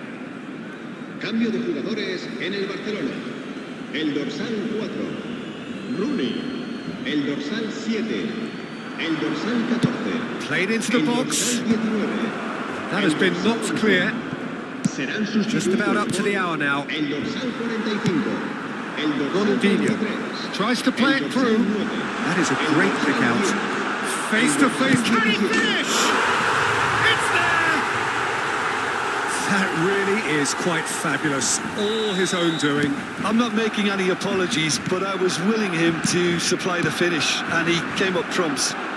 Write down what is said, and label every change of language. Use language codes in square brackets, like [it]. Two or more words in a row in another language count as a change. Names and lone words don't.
[es] Cambio de jugadores en el Barcelona. El dorsal 4. Rooney, el dorsal 7, el dorsal 14. [en] Played into the [es] el [en] box. [es] dorsal 19, [en] That has been knocked clear. [es] serán [en] Just about up to the hour now. [es] El dorsal 45, el dorsal [en] Ronaldinho [es] 43, [en] tries to play [es] el [en] it [es] dorsal [en] through. [es] 9, [en] That is a [es] el [en] great [es] dorsal [en] pick out. [es] 10, [en] Face to face. Can he finish? It's there! That really is quite fabulous. All his own doing. I'm not making any apologies, but I was willing him to supply the finish, and he came up trumps.